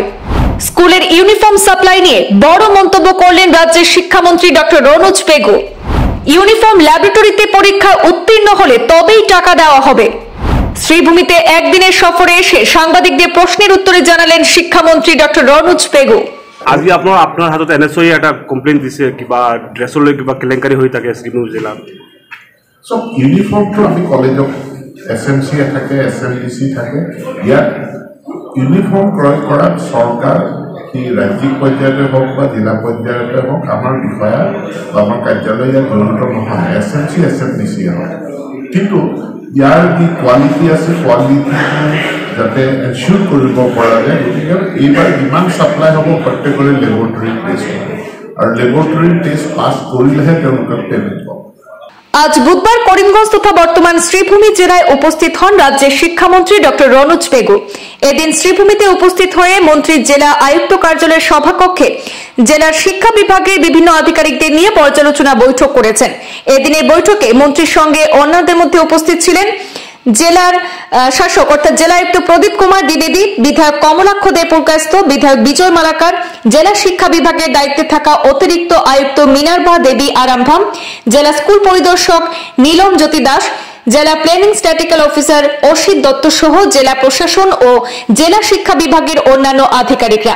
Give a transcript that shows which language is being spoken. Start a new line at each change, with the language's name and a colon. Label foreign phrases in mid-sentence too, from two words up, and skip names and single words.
Bangla: স্কুলের ইউনিফর্ম সাপ্লাই নিয়ে বড় মন্তব্য করলেন রাজ্যের শিক্ষামন্ত্রী ডক্টর রনোজ পেগু। ইউনিফর্ম ল্যাবরেটরিতে পরীক্ষা উত্তীর্ণ হলে তবেই টাকা দেওয়া হবে। শ্রীভূমিতে একদিনের সফরে এসে সাংবাদিকদের প্রশ্নের উত্তরে জানালেন শিক্ষামন্ত্রী ডক্টর রনোজ পেগু।
Assamese: আজি আপনার হাতত এনএসওই একটা কমপ্লেইন দিছে কিবা ড্রেসৰ লৈ কিবা কেলেংকাৰী হৈ থাকে শ্ৰীভূমি জিলাত। সব ইউনিফর্মটো আমি কলেজত এসএমসি থাকে, এসএমডিসি থাকে। ইয়াত ইউনিফর্ম ক্রয় করার সরকার কি রাজ্যিক পর্যায়তে হোক বা জিলা পর্যায়তে হোক আমার বিষয়া বা আমার কার্যালয় ইয়াত জড়িত নহয়, এসএমসি এসএমডিসি হয়। কিন্তু ইয়াৰ যি কোৱালিটি আছে, কোৱালিটি যাতে এনচিয়ৰ কৰিব পৰা যায়, গতিকে এইবাৰ যিমান ছাপ্লাই হ'ব প্ৰত্যেকৰে
English: laboratory test
Assamese: হ'ব আৰু
English: laboratory test pass
Assamese: কৰিলেহে তেওঁলোকে পেমেণ্ট পাব।
Bangla: আজ বুধবার করিমগঞ্জ তথা বর্তমান শ্রীভূমি জেলায় উপস্থিত হন রাজ্যের শিক্ষামন্ত্রী ডক্টর রনোজ পেগু। এদিন শ্রীভূমিতে উপস্থিত হয়ে মন্ত্রী জেলা আয়ুক্ত কার্যালয়ের সভাকক্ষে জেলার শিক্ষা বিভাগের বিভিন্ন আধিকারিকদের নিয়ে পর্যালোচনা বৈঠক করেছেন। এদিনের বৈঠকে মন্ত্রীর সঙ্গে অন্যদের মধ্যে উপস্থিত ছিলেন জেলার শাসক অর্থাৎ জেলা আয়ুক্ত প্রদীপ কুমার দ্বিবেদী, বিধায়ক কমলাক্ষ দে পুরকায়স্থ, বিধায়ক বিজয় মালাকার, জেলা শিক্ষা বিভাগের দায়িত্বে থাকা অতিরিক্ত আয়ুক্ত মিনার্ভা দেবী আরামভাম, জেলা স্কুল পরিদর্শক নীলম জ্যোতি দাস, জেলা
English: planning statistical officer
Bangla: অসিত দত্ত সহ জেলা প্রশাসন ও জেলা শিক্ষা বিভাগের অন্যান্য আধিকারিকরা।